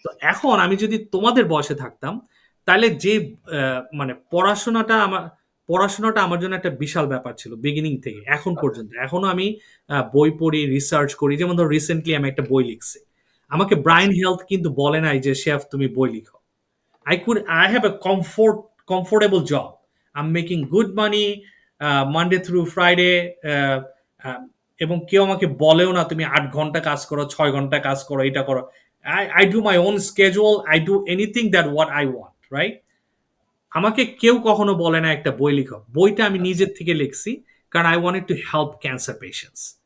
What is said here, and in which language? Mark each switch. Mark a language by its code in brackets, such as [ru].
[bn] তো এখন আমি যদি তোমাদের বয়সে থাকতাম, তাহলে যে মানে পড়াশোনাটা আমার পড়াশোনাটা আমার জন্য একটা বিশাল ব্যাপার ছিল বিগিনিং থেকে এখন পর্যন্ত। এখনো আমি বই পড়ি, রিসার্চ করি। যেমন ধরো রিসেন্টলি আমি একটা বই লিখছি। আমাকে আচ্ছা, ব্রায়ান হেলথ কিন্তু বলে নাই যে, "শেফ তুমি বই লিখো।" [en] I have a comfortable job. I'm making good money Monday through Friday. [bn] uh, uh, এবং কেউ আমাকে বলেও না তুমি 8 ঘন্টা কাজ করো, 6 ঘন্টা কাজ করো, এটা করো। [en] I do my own schedule. I do anything that what I want, right? [bn] আমাকে কেউ কখনো বলে না একটা বই লিখো। বইটা আমি আচ্ছা, নিজের থেকে লিখছি, কারণ [en] I wanted to help cancer patients.